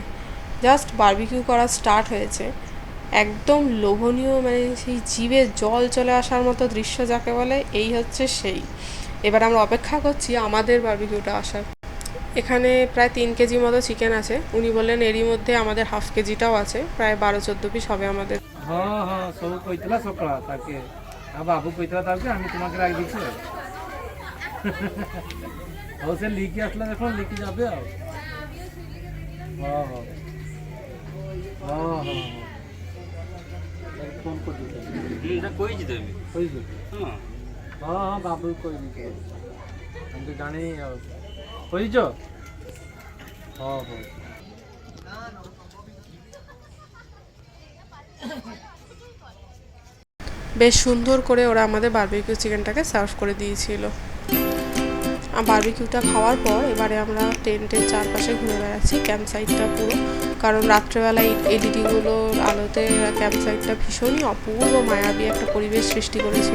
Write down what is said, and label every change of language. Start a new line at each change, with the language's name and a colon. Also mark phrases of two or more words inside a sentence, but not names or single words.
Bangla: জাস্ট বারবিকিউ করা স্টার্ট হয়েছে, একদম লোভনীয়, মানে সেই জিভে জল চলে আসার মতো দৃশ্য যাকে বলে, এই হচ্ছে সেই। এবার আমরা অপেক্ষা করছি আমাদের বারবিকিউটা আসার। এখানে প্রায় 3 কেজি মতো চিকেন আছে। উনি বললেন এরই মধ্যে আমাদের হাফ কেজিটাও আছে, প্রায় 12-14 পিস হবে আমাদের। হ্যাঁ হ্যাঁ
Odia: ସବୁ କହିଥିଲା ସକାଳ ତାକେ ଆଉ ବାବୁ କହିଥିଲା ତାକୁ ଯେ ଆମେ ତୁମକୁ ରାଖି ଦେଇଛୁ ହଉ ସେ ଲିକି ଆସିଲା ଦେଖ ଲିକି ଯାବେ ଆଉ ହଁ ହଁ ହଁ ହଁ ଫୋନ କରିଦେବି
Bangla: এটা কইছি তো আমি
Odia: କହିଛୁ
Bangla: হ্যাঁ
Odia: ହଁ ହଁ ବାବୁ କହିଦେଇଛୁ ଆମେ ତ ଜାଣି ଆଉ କହିଛ ହଉ ହଉ
Bangla: বেশ সুন্দর করে ওরা আমাদের বারবিকিউ চিকেনটাকে সার্ভ করে দিয়েছিল। বারবিকিউটা খাওয়ার পর এবারে আমরা টেন্টের চারপাশে ঘুরে বেড়াচ্ছি ক্যাম্প সাইটটা পুরো, কারণ রাত্রেবেলা এলইডিগুলোর আলোতে ক্যাম্প সাইটটা ভীষণই অপূর্ব মায়াবী একটা পরিবেশ সৃষ্টি করেছিল।